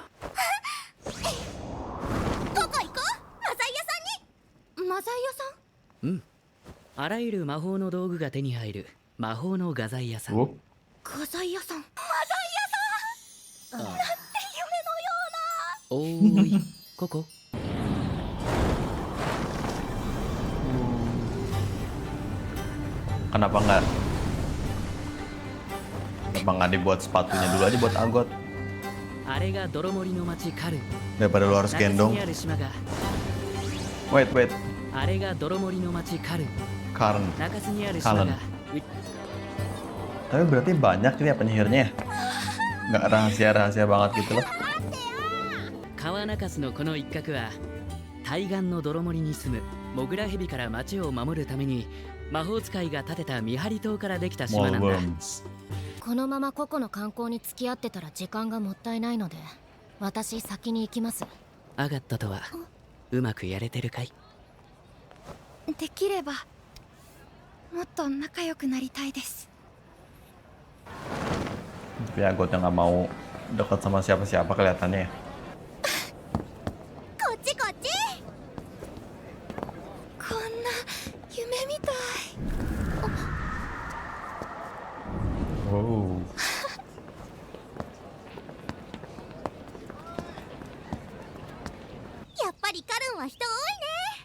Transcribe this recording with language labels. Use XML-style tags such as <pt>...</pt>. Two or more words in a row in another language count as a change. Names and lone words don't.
<ja>どこ行こう？マザイ屋さんに。マザイ屋さん？うん、あらゆる魔法の道具が手に入る魔法の画材屋さん。 oh. 画材屋さん。マザイ屋さん。なんておーいここ</ja> <id>Kenapa nggak dibuat sepatunya dulu aja buat Algot</id> <ja>あれが泥森の町カルン。</ja> <id>daripada lu harus</id> <ja>中州</ja> <id>gendong.</id> <ja>にある島が</ja> <en>Wait</en> <ja>あれが泥森の町カルン。 Karn 中州にある島が Kalen.</ja> <id>Tapi berarti banyak ini ya penyihirnya ya? Nggak rahasia-rahasia banget gitu loh.</id> <ja>川中州のこの一角は対岸の泥森に住むモグラヘビから町を守るために魔法使いが建てた見張り塔からできた島なんだ。 Molworms. このままココの観光に付き合ってたら時間がもったいないので私先に行きます。アガットとはうまくやれてるかい？できればもっと仲良くなりたいです。</ja> <id>Tapi Agotnya nggak mau dekat sama siapa-siapa kelihatannya ya.</id> <ja>こっちこっち。こんな夢みたい。 Oh. やっぱりカルンは人多いね。</ja>